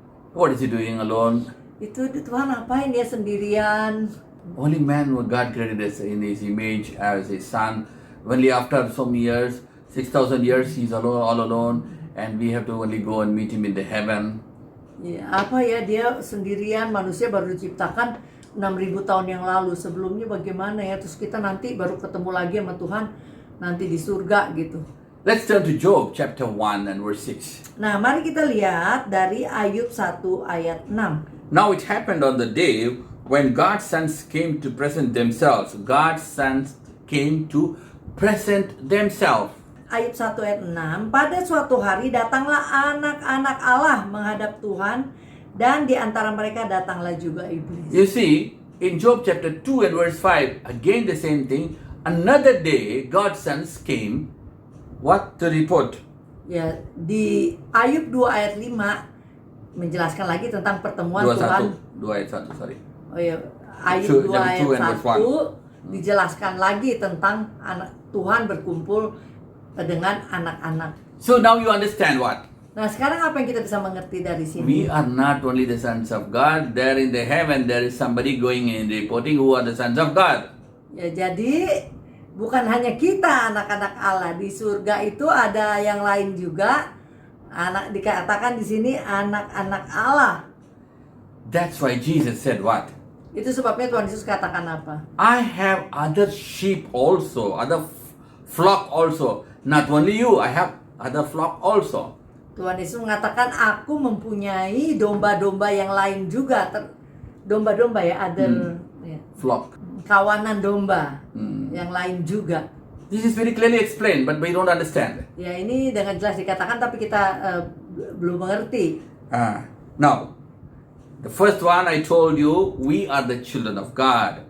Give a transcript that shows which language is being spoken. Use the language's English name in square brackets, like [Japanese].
[English] What is he doing alone? [Indonesian] Itu Tuhan apain dia sendirian? [English] Only man who God created us in His image as His Son. Only after so many years, 6,000 years, He's alone, all alone, and we have to only go and meet Him in the heaven. [Indonesian] Ya, apa ya, dia sendirian, manusia baru diciptakan 6.000 tahun yang lalu. Sebelumnya bagaimana ya? Terus kita nanti baru ketemu lagi sama Tuhan nanti di surga gitu. [English] Let's turn to Job chapter 1 and verse 6. [Indonesian] Nah, mari kita lihat dari Ayub 1 ayat 6. [English] Now it happened on the day when God's sons came to present themselves. God's sons came to present themselves. [Indonesian] Ayub 1 ayat 6. Pada suatu hari datanglah anak-anak Allah menghadap Tuhan, dan di antara mereka datanglah juga iblis. [English] You see, in Job chapter 2 and verse 5, again the same thing. Another day, God's sons came, what to report? [Indonesian] Ya, di Ayub 2 ayat 5 menjelaskan lagi tentang pertemuan Tuhan. 2 ayat 1, sorry. Oh ya, Ayub 2 ayat [English] 2 and verse [Indonesian] 1 dijelaskan lagi tentang anak Tuhan berkumpul dengan anak-anak. [English] So now you understand what? [Indonesian] Nah, sekarang apa yang kita bisa mengerti dari sini? [English] We are not only the sons of God. There in the heaven, there is somebody going and reporting who are the sons of God. [Indonesian] Ya, jadi bukan hanya kita anak-anak Allah, di surga itu ada yang lain juga. Anak dikatakan di sini anak-anak Allah. [English] That's why Jesus said what? [Indonesian] Itu sebabnya Tuhan Yesus katakan apa? [English] I have other sheep also, other flock also. Not only you, I have other flock also. [Indonesian] Tuhan Yesus mengatakan, aku mempunyai domba-domba yang lain juga. Domba-domba ya, other ya, [English] Flock. [Indonesian] kawanan domba yang lain juga. [English] This is very clearly explained, but we don't understand. [Indonesian] Ya, ini dengan jelas dikatakan, tapi kita belum mengerti. [English] Now, the first one I told you, we are the children of God.